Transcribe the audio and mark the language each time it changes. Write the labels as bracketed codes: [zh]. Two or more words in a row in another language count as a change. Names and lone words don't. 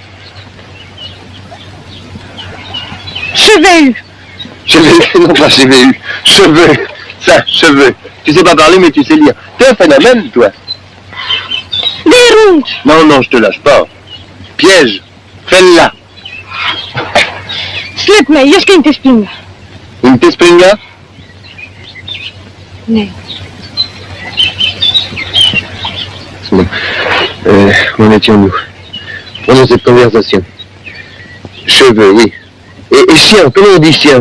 [fr] Cheveux. Cheveux, non pas cheveux. Cheveux. Ça, cheveux. Tu sais pas parler, mais tu sais lire. T'es un phénomène, toi. Des rouges. Non, non, je te lâche pas. Piège. Fais-la. [sv] Släpp mig, jag ska inte springa. Inte springa? Nej. [fr] Bon. Où en étions-nous? Prenons cette conversation. Cheveux, oui. Et chien, comment on dit chien?